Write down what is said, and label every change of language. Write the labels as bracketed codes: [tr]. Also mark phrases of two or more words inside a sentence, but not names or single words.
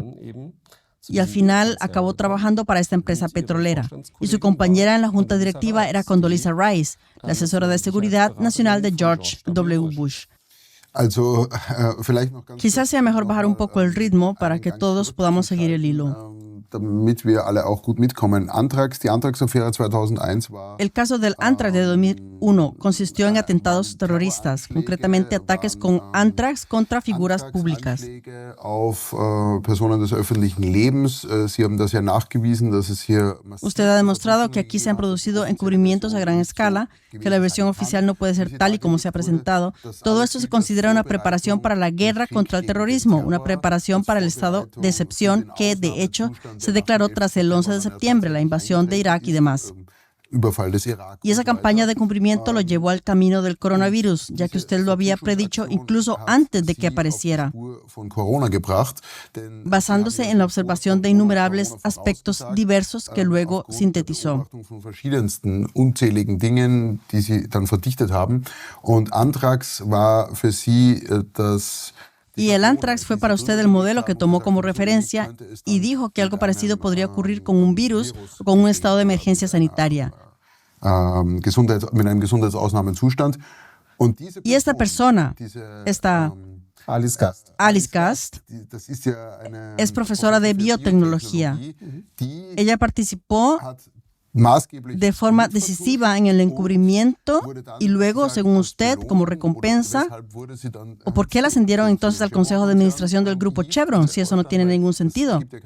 [es] Y al final acabó trabajando para esta empresa petrolera. Y su compañera en la junta directiva era Condoleezza Rice, la asesora de seguridad nacional de George W. Bush. Quizás sea mejor bajar un poco el ritmo para que todos podamos seguir el hilo. [de] damit wir alle auch gut mitkommen. Die Antrax-Affäre 2001 war... [es] El caso del Antrax de 2001 consistió en atentados terroristas, concretamente ataques con Antrax contra figuras públicas. [de] Auf Personen des öffentlichen Lebens. Sie haben das ja nachgewiesen, dass es hier... [es] Usted ha demostrado que aquí se han producido encubrimientos a gran escala, que la versión oficial no puede ser tal y como se ha presentado. Todo esto se considera una preparación para la guerra contra el terrorismo, una preparación para el estado de excepción que, de hecho, se declaró tras el 11 de septiembre, la invasión de Irak y demás. Y esa campaña de cumplimiento lo llevó al camino del coronavirus, ya que usted lo había predicho incluso antes de que apareciera, basándose en la observación de innumerables aspectos diversos que luego sintetizó. [de] Unzähligen Dingen, die sie dann verdichtet haben. Und Anthrax war für sie das... [es] Y el Antrax fue para usted el modelo que tomó como referencia y dijo que algo parecido podría ocurrir con un virus o con un estado de emergencia sanitaria. [de] Mit einem Gesundheitsausnahmezustand. [es] Y esta persona, esta Alice Gast, es profesora de biotecnología. Ella participó de forma decisiva en el encubrimiento y luego, según usted, como recompensa, ¿o por qué la ascendieron entonces al Consejo de Administración del Grupo Chevron, si eso no tiene ningún sentido?